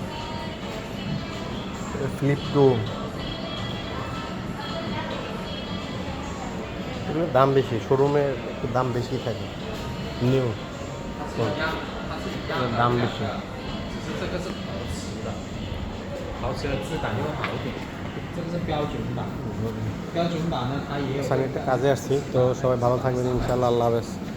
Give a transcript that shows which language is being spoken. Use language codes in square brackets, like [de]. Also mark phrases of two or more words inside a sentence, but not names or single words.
[bn] ফ্লিপ 2। এগুলোর দাম বেশি, শোরুমে একটু দাম বেশি থাকে। নিউ দাম বেশি। [zh] 豪车质感又好一点，这个是标准版。标准版呢，它也有。 [bn] আমি একটা কাজে আসছি, তো সবাই ভালো থাকবেন ইনশাল্লাহ। আল্লাহ হাফেজ।